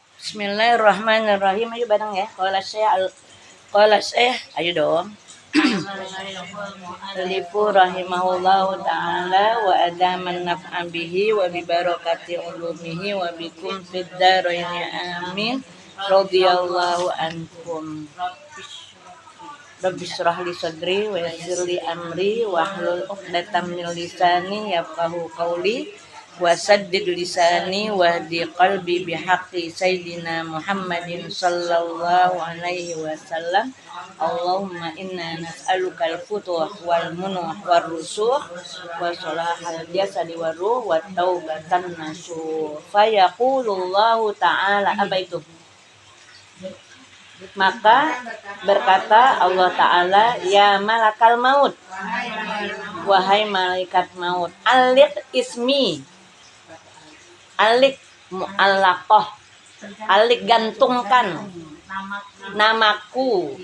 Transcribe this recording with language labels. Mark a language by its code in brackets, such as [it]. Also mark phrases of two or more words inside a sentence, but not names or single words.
[ar] بسم الله الرحمن الرحيم. [id] Ayo bareng ya. [ar] قال شيخ, [id] ayo dong. [ar] ألف رحمه الله تعالى وأدام نفعا به وببركات علومه وبكم في الدارين آمين. رضي الله عنكم. رب اشرح لي صدري ويسر لي أمري واحلل عقدة من لساني يفقه قولي وسدد لساني واهد قلبي بحق سيدنا محمد صلى الله عليه وسلم. اللهم إنا نسألك الفتوح والمنوح والرسوخ وصلاح الجسد والروح وتوبة نصوحا. فيقول الله تعالى, [id] apa itu? Maka berkata Allah Ta'ala, [ar] يا ملك الموت, [id] wahai malaikat maut, [ar] علق اسمي, علق معلقة, [id] alik gantungkan namaku.